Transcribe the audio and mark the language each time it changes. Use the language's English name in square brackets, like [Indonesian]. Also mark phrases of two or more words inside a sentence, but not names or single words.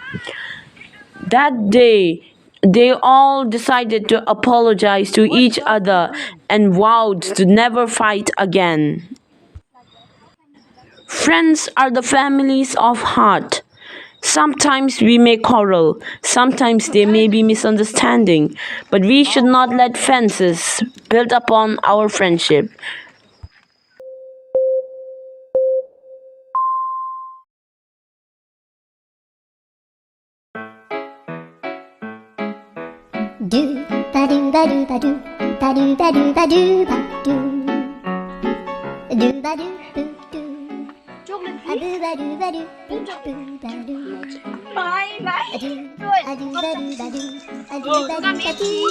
[English] That day, they all decided to apologize to each other and vowed to never fight again. Friends are the families of heart. Sometimes we may quarrel, sometimes there may be misunderstanding, but we should not let fences build upon our friendship. Do ba do ba do ba do ba do ba do ba do ba do do ba do do do a do ba do ba do boo ba do a do ba do ba do ba do a do ba do ba do do